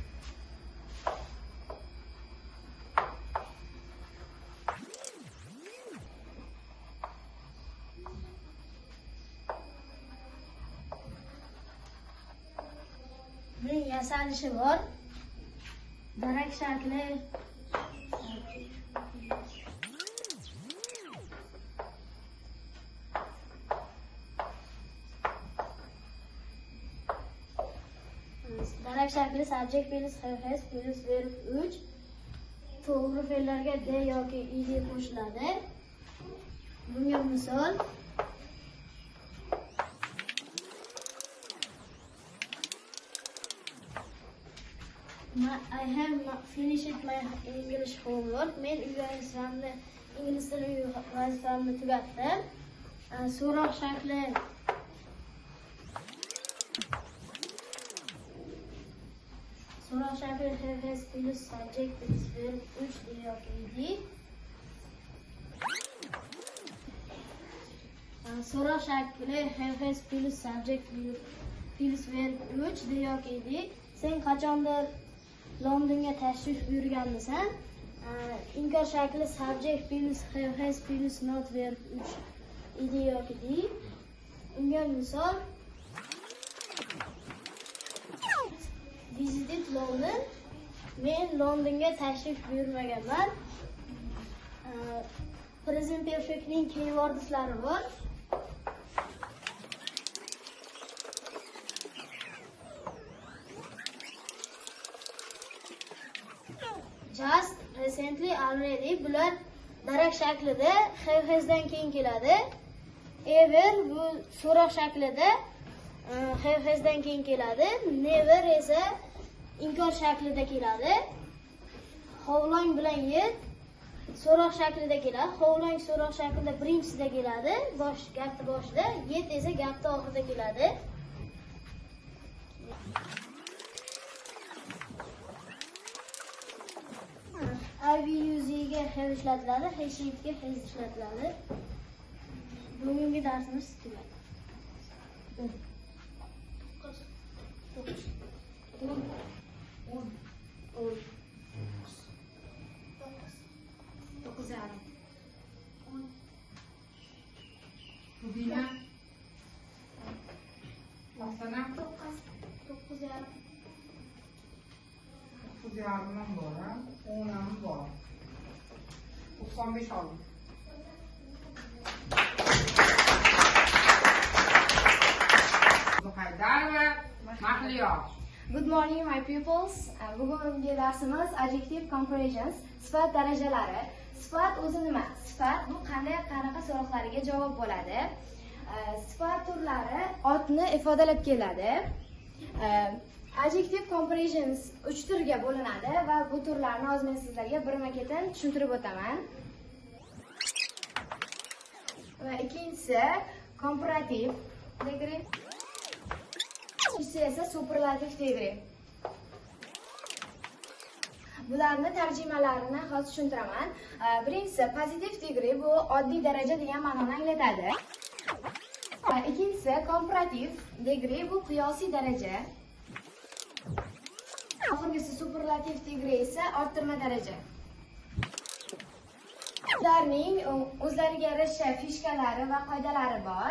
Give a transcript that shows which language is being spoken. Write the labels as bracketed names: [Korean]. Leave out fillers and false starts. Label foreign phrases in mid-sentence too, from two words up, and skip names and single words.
[Uzbek] Buning yasalishi bor. Darak shakli shakli [English] subject plus has plus verb [Uzbek] 3 to'g'ri fe'llarga d yoki ed qo'shiladi. Bunga misol [English] I have not finished my English homework. [Uzbek] Men ingliz tili vazifamni tugatdim. So'roq shakli [English] have has plus subject plus verb [Uzbek] 3 d yoki ed. So'roq shakli [English] have has plus subject plus verb [Uzbek] 3 d yoki ed. Sen qachondir Londonga tashrif buyurganmisan? Inkor shakli [English] subject plus have has plus not verb [Uzbek] 3 ed yoki d. Unga misol visited London. Men Londonga tashrif buyurmaganman. [English] Present perfectning [Uzbek] keywordlari bor. [English] Just, recently, already. [Uzbek] Bular darak shaklida [English] have hasdan [Uzbek] keyin keladi. Ever bu so'roq shaklida [English] have hasdan [Uzbek] keyin keladi. Never esa inkor shaklida keladi. [English] How long [Uzbek] bilan yet so'roq shaklida keladi. [English] How long [Uzbek] so'roq shaklida birinchisida keladi, gapni boshida, yet esa gapni oxirida keladi. [English] I will use [Uzbek] ga have ishlatiladi, has ga has ishlatiladi. Bugungi darsimiz tugadi. 9.5. Rubina. Oksana. 9.5. 9.5 ham bor, ha? 10 ham bor. 95 oldim. Haydarova, Mahliyo. [English] Good morning my pupils. [Uzbek] Bugungi darsimiz [English] adjective comparisons, [Uzbek] sifat darajalari. Sifat o'zi nima? Sifat bu qanaqa so'roqlarga javob bo'ladi. Sifat turlari otni ifodalab keladi. [English] Adjective comparisons [Uzbek] 3 turga bo'linadi va bu turlarni hozir men sizlarga birma-ketin tushuntirib o'taman. Va ikkinchisi [English] comparative degree. [Uzbek] Ikkinchisi esa [English] superlative degree. [Uzbek] Bularni tarjimalarini hozir tushuntiraman. Birinchisi [English] positive degree [Uzbek] bu oddiy daraja degan ma'noni anglatadi. Ikkinchisi [English] comparative degree [Uzbek] bu qiyosiy daraja. Oxirgisi [English] superlative degree [Uzbek] esa orttirma daraja. Ularning o'zlariga yarasha fishkalari va qoidalari bor.